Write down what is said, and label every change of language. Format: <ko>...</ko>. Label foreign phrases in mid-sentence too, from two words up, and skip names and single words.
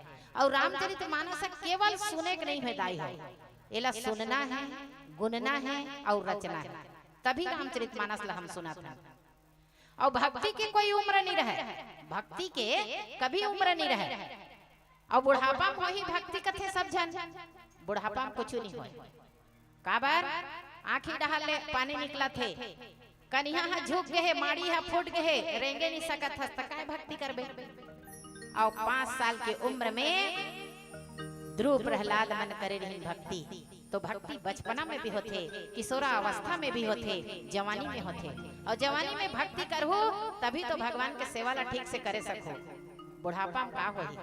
<hne>और रामचरित मानस केवल सुने के नहीं भेदाई है, एला सुनना है, गुनना है और रचना है, तभी रामचरित मानस ला हम सुना था। और भक्ति की कोई उम्र नहीं रहे, भक्ति के कभी उम्र नहीं रहे। और बुढ़ापा में ही भक्ति कथे सब जन, बुढ़ापा में कुछ नहीं होए। काबर आँखी डहाल ले पानी निकला थे, कन्या हा झुक गए, माड़ी हा फूट गए, रेंगे नहीं सकत हस त काय भक्ति करबे। और 5 साल के उम्र में ध्रुव प्रहलाद मन करे रही भक्ति। तो भक्ति बचपना में भी होते, किशोरा अवस्था में भी होते, जवानी में होते। और जवानी में भक्ति करहु तभी तो भगवान के सेवा ला ठीक से करे सको। बुढ़ापा में का होई?</hne>